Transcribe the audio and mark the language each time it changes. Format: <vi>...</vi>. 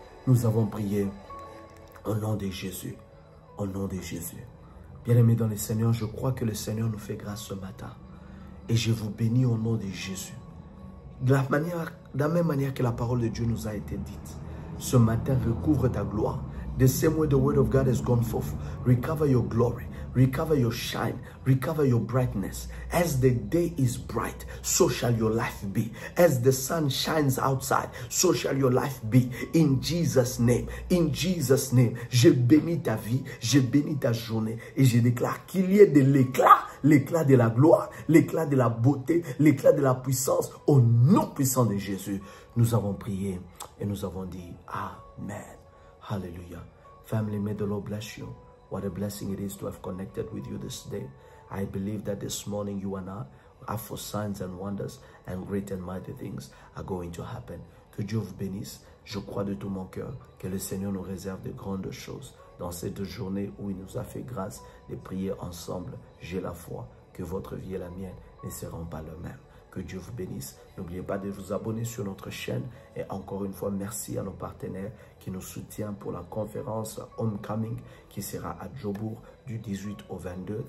<fr>Nous avons prié au nom de Jésus. Au nom de Jésus. Bien-aimés dans le Seigneur, je crois que le Seigneur nous fait grâce ce matin. Et je vous bénis au nom de Jésus. De la même manière que la parole de Dieu nous a été dite. Ce matin, recouvre ta gloire.</fr> <en>The same way the word of God has gone forth. Recover your glory. Recover your shine. Recover your brightness. As the day is bright, so shall your life be. As the sun shines outside, so shall your life be. In Jesus' name. In Jesus' name.</en> <fr>Je bénis ta vie. Je bénis ta journée. Et je déclare qu'il y ait de l'éclat. L'éclat de la gloire. L'éclat de la beauté. L'éclat de la puissance. Au nom puissant de Jésus. Nous avons prié et nous avons dit Amen. Hallelujah.</fr> <en>Family, may the Lord bless you. What a blessing it is to have connected with you this day. I believe that this morning you and I are for signs and wonders, and great and mighty things are going to happen.</en> <fr>Que Dieu vous bénisse. Je crois de tout mon cœur que le Seigneur nous réserve de grandes choses dans cette journée où il nous a fait grâce de prier ensemble. J'ai la foi que votre vie et la mienne ne seront pas les mêmes. Que Dieu vous bénisse. N'oubliez pas de vous abonner sur notre chaîne. Et encore une fois, merci à nos partenaires qui nous soutiennent pour la conférence Homecoming qui sera à Jobourg du 18 au 22.</fr>